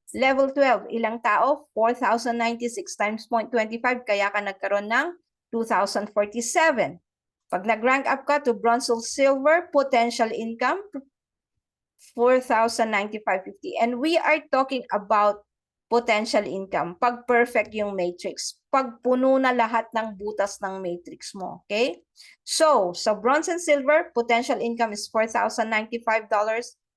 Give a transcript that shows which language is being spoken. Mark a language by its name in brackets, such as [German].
[Filipino] Level 12, ilang tao? 4,096 times 0.25, kaya ka nagkaroon ng 2,047. Pag nag-rank up ka [English] to bronze or silver, potential income, 4,095.50. And we are talking about potential income. [Filipino] Pag perfect yung matrix. Pag puno na lahat ng butas ng matrix mo. [English] Okay? So, sa bronze and silver, potential income is $4,095.50.